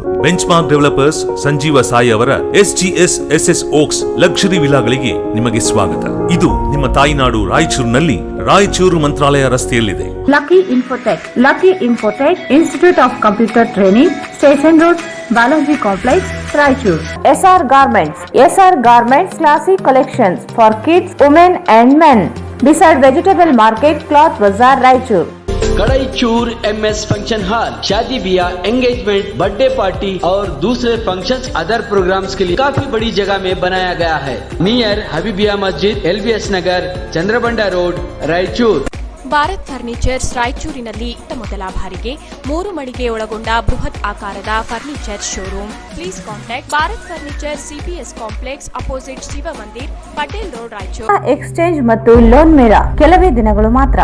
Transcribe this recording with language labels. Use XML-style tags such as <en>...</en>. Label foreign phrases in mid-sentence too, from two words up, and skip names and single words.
<kn>ಬೆಂಚ್ಮಾರ್ಕ್ ಡೆವಲಪರ್ಸ್ ಸಂಜೀವ ಸಾಯಿ ಅವರ SGS ಓಕ್ಸ್ ಲಕ್ಸುರಿ ವಿಲಾಗಳಿಗೆ ನಿಮಗೆ ಸ್ವಾಗತ. ಇದು ನಿಮ್ಮ ತಾಯಿನಾಡು ರಾಯಚೂರಿನಲ್ಲಿ ರಾಯಚೂರು ಮಂತ್ರಾಲಯ ರಸ್ತೆಯಲ್ಲಿದೆ. ಲಕ್ಕಿ ಇನ್ಫೋಟೆಕ್ ಇನ್ಸ್ಟಿಟ್ಯೂಟ್ ಆಫ್ ಕಂಪ್ಯೂಟರ್ ಟ್ರೈನಿಂಗ್, ಸ್ಟೇಷನ್ ರೋಡ್, ಬಾಲಾಜಿ ಕಾಂಪ್ಲೆಕ್ಸ್, ರಾಯಚೂರು.</kn> <en>SR Garments classic collections for kids, women and men beside vegetable market, cloth bazaar,</en> <hi>रायचूर. कड़ईचूर MS फंक्शन हॉल शादी ब्याह, एंगेजमेंट,</hi> <en>birthday party</en> <hi>और दूसरे फंक्शंस,</hi> <en>other programs</en> <hi>के लिए काफी बड़ी जगह में बनाया गया है. नियर हबीबिया मस्जिद, LBS नगर, चंद्रबंडा रोड, रायचूर.</hi> <kn>ಭಾರತ್ ಫರ್ನಿಚರ್ಸ್ ರಾಯಚೂರಿನಲ್ಲಿ ಮೊದಲ ಬಾರಿಗೆ 3 ಮಳಿಗೆ ಒಳಗೊಂಡ ಬೃಹತ್ ಆಕಾರದ</kn> <en>furniture showroom. please contact</en> <kn>ಭಾರತ್ ಫರ್ನಿಚರ್, CPS ಕಾಂಪ್ಲೆಕ್ಸ್, ಅಪೋಸಿಟ್ ಶಿವ ಮಂದಿರ್, ಪಟೇಲ್ ರೋಡ್, ರಾಯಚೂರು. ಎಕ್ಸ್ಚೇಂಜ್ ಮತ್ತು ಲೋನ್ ಮೇಳ ಕೆಲವೇ ದಿನಗಳು ಮಾತ್ರ.</kn>